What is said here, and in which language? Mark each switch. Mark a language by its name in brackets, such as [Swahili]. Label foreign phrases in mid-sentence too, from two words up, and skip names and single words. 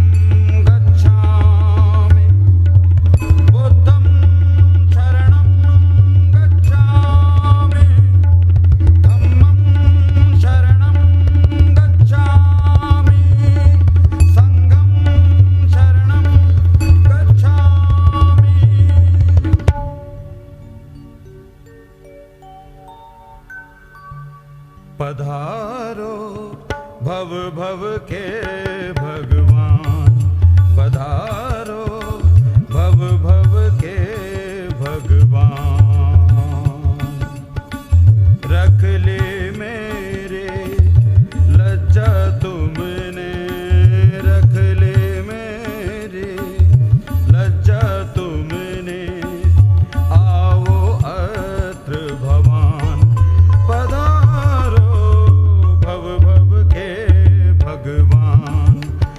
[Pali] गच्छामि, बुद्धं शरणं गच्छामि, धम्मं शरणं गच्छामि, संघं शरणं गच्छामि। [Hindi] पधारो भव भव के भगवान, पधारो भव भव के भगवान, रख ले मेरे लज्जा तुमने, रख ले मेरे लज्जा तुमने, आओ [Sanskrit] अत्र भवान, [Hindi] पधारो भव भव के भगवान,